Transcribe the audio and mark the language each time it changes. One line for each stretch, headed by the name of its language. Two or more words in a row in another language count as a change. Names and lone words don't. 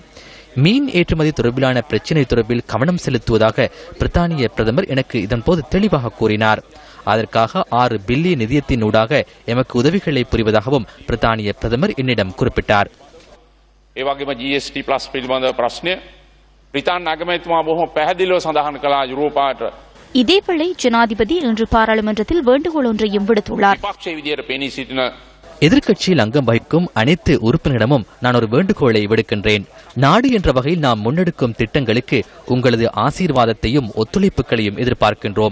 Tamil: மீன் ஏற்றுமதி தொடர்பிலான பிரச்சினை தொடர்பில் கவனம் செலுத்துவதாக பிரித்தானிய பிரதமர் எனக்கு இதன்போது தெளிவாக கூறினார். அதற்காக 6 பில்லியன் நிதியத்தினூடாக எமக்கு உதவிகளை புரிவதாகவும் பிரித்தானிய பிரதமர் என்னிடம் குறிப்பிட்டார்.
Sinhala: GSP+ පිළිබඳ ප්‍රශ්නය බ්‍රිතාන්‍ය අගමැතිතුමා බොහොම පැහැදිලිව සඳහන් කළා යුරෝපාට.
Tamil: இதேவேளை ஜனாதிபதி இன்று பாராளுமன்றத்தில் வேண்டுகோள் ஒன்றையும் விடுத்துள்ளார். எதிர்க்கட்சியில் அங்கம் வகிக்கும் அனைத்து உறுப்பினரிடமும் நான் ஒரு வேண்டுகோளை விடுக்கின்றேன். நாடு என்ற வகையில் நாம் முன்னெடுக்கும் திட்டங்களுக்கு உங்களது ஆசீர்வாதத்தையும் ஒத்துழைப்புகளையும் எதிர்பார்க்கின்றோம்.